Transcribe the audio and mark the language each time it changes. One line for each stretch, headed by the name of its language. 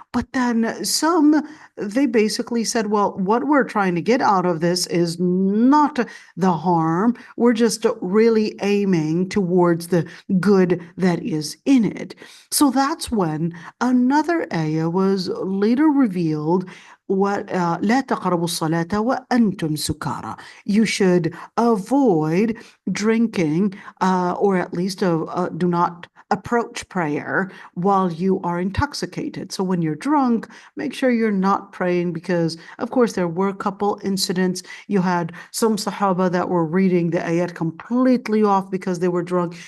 English: But then some, they basically said, well, what we're trying to get out of this is not the harm. We're just really aiming towards the good that is in it. So that's when another ayah was later revealed.
Arabic: لا تقربوا الصلاة وأنتم سكارى.
English: You should avoid drinking, or at least do not approach prayer while you are intoxicated. So when you're drunk, make sure you're not praying, because of course there were a couple incidents. You had some Sahaba that were reading the ayat completely off because they were drunk.